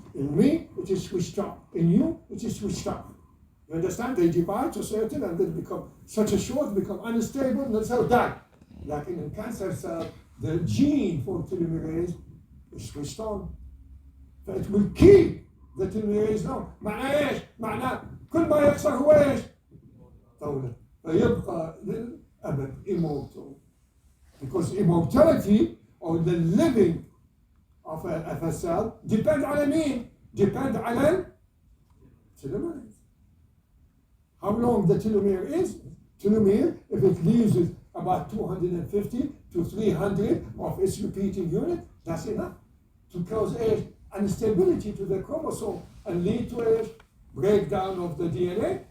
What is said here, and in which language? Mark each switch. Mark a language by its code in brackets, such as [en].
[en] In me, it is switched on. In you, it is switched on. You understand? They divide to certain and then become such a short, become unstable, and that's how die. Like in cancer cell, the gene for telomerase is switched on. So it will keep the telomerase long. [ar] معناه ايش؟ معناه كل ما يخسر هو ايش؟ طولة. فيبقى للأبد [en] immortal. Because immortality or the living of a cell depend [ar] على مين؟ [en] Depend [ar] على [en] telomerase. How long the telomere is? Telomere, if it leaves about 250 to 300 of its repeating unit, that's enough to cause instability to the chromosome and lead to a breakdown of the DNA.